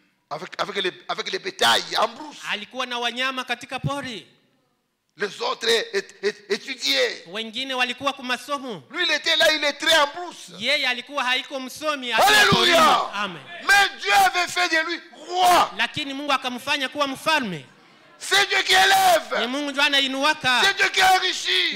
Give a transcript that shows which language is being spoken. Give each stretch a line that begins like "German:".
French: Avec les bétails en brousse.
Swahili: Alikuwa na wanyama katika pori.
French: Les autres étudiaient.
Swahili: Wengine walikuwa kumasomo.
French: Lui il était là, il est très en brousse.
Swahili: Yeye alikuwa haiko msomi.
French: Alléluia. Amen. Mais Dieu avait fait de lui roi.
Swahili: Lakini Mungu akamfanya kuwa mfalme.
French: C'est Dieu qui élève.
Swahili: Ni Mungu ndiye anainuaka.
French: C'est Dieu qui enrichit.